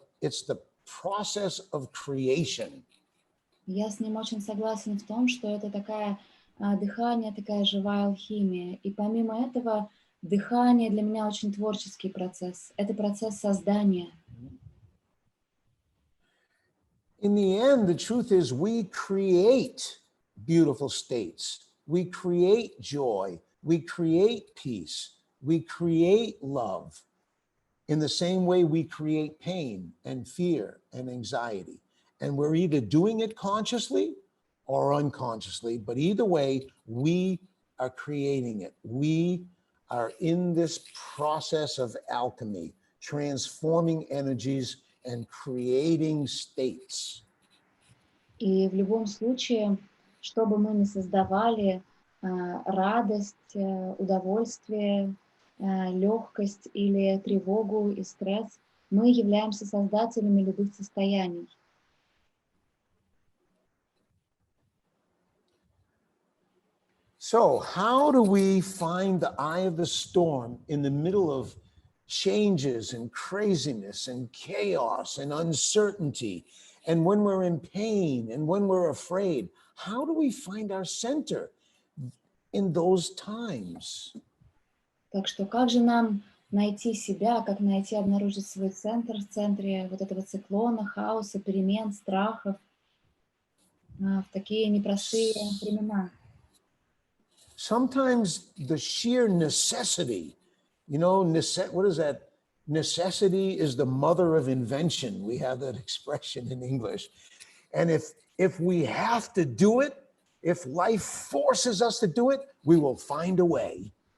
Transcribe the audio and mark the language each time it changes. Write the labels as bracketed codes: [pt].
[en] It's the process of creation. [ru] Я с ним очень согласен в том, что это такая дыхание, такая живая алхимия. И помимо этого, дыхание для меня очень творческий процесс. Это процесс создания. [en] In the end, the truth is we create beautiful states. We create joy. We create peace. We create love. In the same way we create pain and fear and anxiety. And we're either doing it consciously or unconsciously, but either way, we are creating it. We are in this process of alchemy, transforming energies and creating states. [ru] И в любом случае, что бы мы ни создавали, радость, удовольствие, легкость или тревогу и стресс, мы являемся создателями любых состояний. [en] So how do we find the eye of the storm in the middle of changes and craziness and chaos and uncertainty? And when we're in pain and when we're afraid, how do we find our center in those times? [ru] Так что как же нам найти себя, как найти, обнаружить свой центр в центре вот этого циклона, хаоса, перемен, страхов в такие непростые времена? [en] Sometimes the sheer necessity, what is that? Necessity is the mother of invention. We have that expression in English. And if we have to do it, if life forces us to do it, we will find a way.